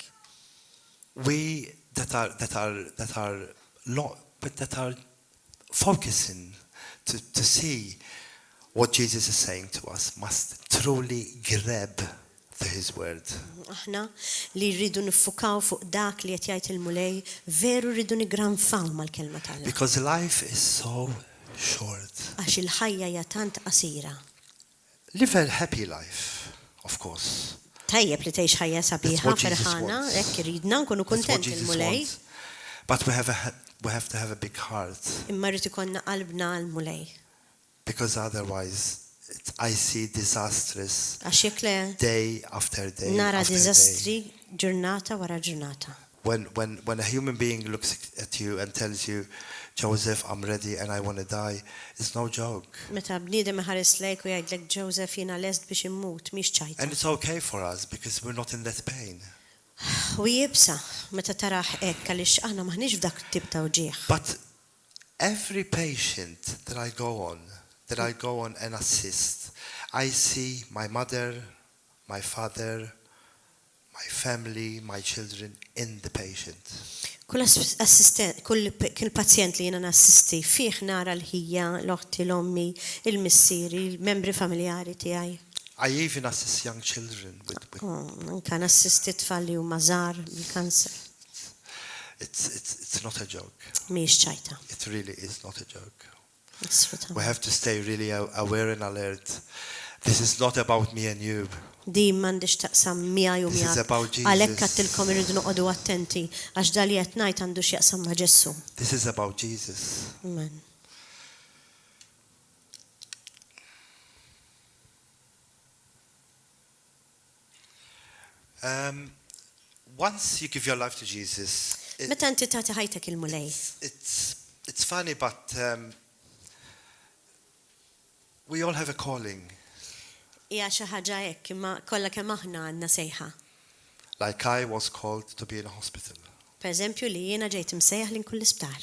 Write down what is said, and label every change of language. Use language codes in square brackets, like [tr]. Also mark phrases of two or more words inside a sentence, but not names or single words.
[en] we that are focusing to see what Jesus is saying to us must truly grab to his word. [mt] Aħna li rridu niffukaw fuq dak li qed jgħid il-mulej, veru rridu nigranfaw mal-kelma tal-Alla. [en] Because life is so short. [mt] Għax il-ħajja hija tant qasira. [en] Live a happy life, of course. [mt] Tajjeb li tgħix ħajja sabiħa ferħana, hekk iridna nkunu [en] That's what [mt] kuntenti [en] Jesus [mt] il-mulej, [en] wants. But we have to have a big heart, [mt] imma rrid ikollna qalbna għall-mulej. [en] because otherwise I see disastrous [mt] Għax jekk le [en] day after day [mt] nara [en] after day. [mt] diżastri ġurnata wara ġurnata. [en] When a human being looks at you and tells you, Joseph, I'm ready and I want to die, it's no joke. [mt] Meta bniedem iħares lejk u jgħidlek Joseph jiena lest biex immut mhix ċajta. [en] And it's okay for us because we're not in that pain. [mt] U jibsa meta taraħ hekk għaliex aħna maħniex f'dak tip ta' uġieħ. [en] But every patient that I go on and assist, I see my mother, my father, my family, my children in the patient. [mt] Kull assistent, kull pazjent li jiena nassisti fih nara l-ħija, l-oħti, l-ommi, il-missieri, il-membri familjari tiegħi. [en] I even assist young children with [mt] Anka nassisti tfal li huma żgħar bil-kanser. [en] it's not a joke. [mt] Mhix ċajta. [en] It really is not a joke. [mt] Assolutament. [en] We have to stay really aware and alert. This is not about me and you. [mt] Di m'għandix taqsam miegħi u [en] This is [mt] miegħek. [en] about Jesus. [mt] Għalhekk għattilkom irridu noqogħdu attenti għax dan li qed ngħid għandu x'jaqsam ma' Ġessu. [en] This is about Jesus. Amen. Once you give your life to Jesus, [mt] Meta inti tagħti ħajtek il-mulej, [en] it's funny, but we all have a calling. [mt] hija xi ħaġa hekk imma kollha kemm aħna għandna sejħa. [en] Like I was called to be in a hospital. [mt] Pereżempju li jiena ġejt imsejjaħ li nkun l-isptar.